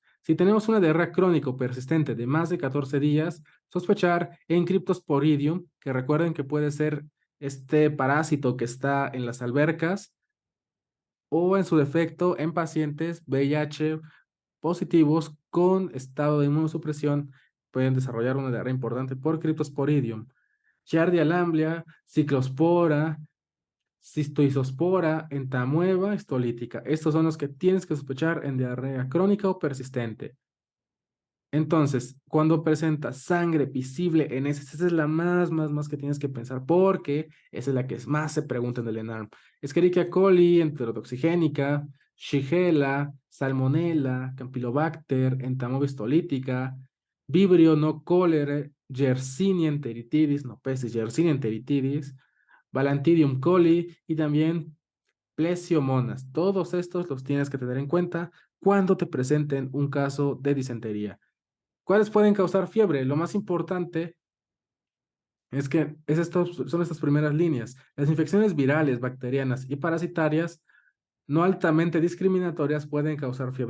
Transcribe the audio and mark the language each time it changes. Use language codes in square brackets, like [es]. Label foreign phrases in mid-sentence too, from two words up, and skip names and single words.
[es] Si tenemos una diarrea crónico persistente de más de 14 días, sospechar en Cryptosporidium, que recuerden que puede ser este parásito que está en las albercas o en su defecto en pacientes VIH positivos con estado de inmunosupresión pueden desarrollar una diarrea importante por Cryptosporidium. Giardia lamblia, ciclospora, cistoisospora, entamueba, histolítica. Estos son los que tienes que sospechar en diarrea crónica o persistente. Entonces, cuando presenta sangre visible en heces, esa es la más que tienes que pensar, porque esa es la que más se pregunta en el ENARM. Escherichia coli, enterotoxigénica, Shigella, Salmonella, Campylobacter, Entamoeba histolítica, Vibrio no cholerae, Yersinia enteritidis, no peces, Yersinia enteritidis, Balantidium coli y también Plesiomonas. Todos estos los tienes que tener en cuenta cuando te presenten un caso de disentería. ¿Cuáles pueden causar fiebre? Lo más importante es que son estas primeras líneas. Las infecciones virales, bacterianas y parasitarias no altamente discriminatorias pueden causar fiebre.